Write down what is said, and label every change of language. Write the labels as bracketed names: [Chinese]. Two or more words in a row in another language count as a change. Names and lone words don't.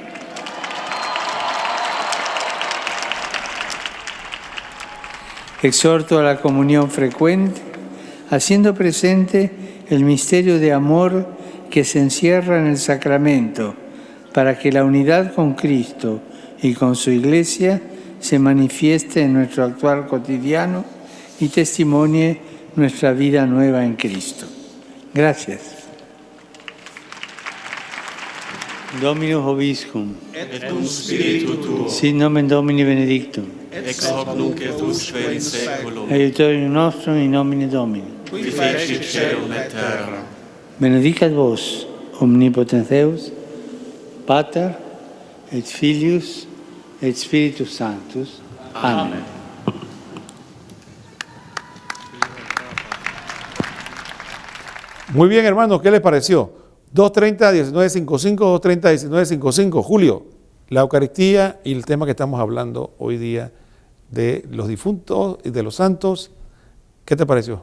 [Spanish] Exhorto a la comunión frecuente, haciendo presente el misterio de amor que se encierra en el sacramento, para que la unidad con Cristo y con su Iglesia se manifieste en nuestro actuar cotidiano y testimonie nuestra vida nueva en Cristo. Gracias. [Latin] Dominus Vobiscum. Et cum spiritu tuo. Sit nomen Domini benedictum. Ex hoc nunc et usque in saeculum. Aiutorium nostrum in nomine Domini. Qui fecit caelum et terra. Benedicat vos, omnipotens Deus, Pater, et Filius, et Spiritus Sanctus. [Spanish] Amén. Muy bien, hermanos, ¿qué les pareció? 230-1955, 230-1955. Julio, la Eucaristía y el tema que estamos hablando hoy día de los difuntos y de los santos, ¿qué te pareció?